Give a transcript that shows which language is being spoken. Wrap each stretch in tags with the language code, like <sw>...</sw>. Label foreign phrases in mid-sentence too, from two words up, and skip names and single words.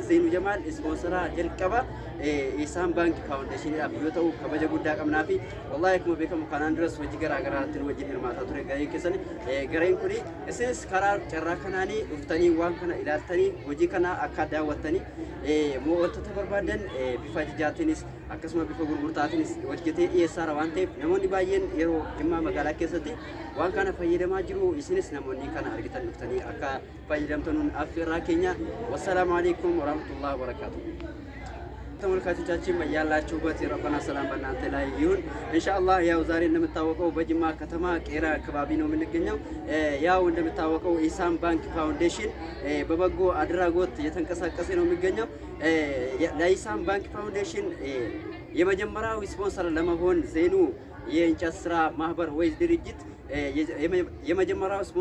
<om>Zeenuu Jamaal ispoonsara jalqaba isaan baankii faawundeeshiniidhaaf yoo ta'u kabaja guddaa qabnaa fi wallaahi akkuma beekamu kanaan duras hojii garaa garaatti wajjin hirmaataa ture gareen keessan gareen kun isinis karaa carraa kanaanii dhuftanii waan kana ilaaltanii hojii kana akka daawwattanii wantoota barbaadan bifa ajajaatiinis akkasuma bifa gurgurtaatiinis hojjetee dhiyeessaa waan ta'eef namoonni baay'een yeroo Jimmaa magaalaa keessatti waan kana fayyadamaa jiru isinis namoonni kana argitan dhuftanii akka fayyadamtan affeerraa keenya.</om> <ar>والسلام عليكم ورحمة الله وبركاته.</ar> <am>ተመልካቾቻችን በያላችሁበት የረበና ሰላም በእናንተ ላይ ይሁን ኢንሻአላህ። ያው ዛሬ እንደምታወቀው በጅማ ከተማ ቄራ አካባቢ ነው የምንገኘው። ያው እንደምታወቀው ኢሳም ባንክ ፋውንዴሽን በበጎ አድራጎት እየተንቀሳቀሰ ነው የሚገኘው። ለኢሳም ባንክ ፋውንዴሽን የመጀመሪያው ስፖንሰር ለመሆን ዜኑ የእንጨት ስራ ማህበር ወይ ድርጅት የመጀመሪያው</am>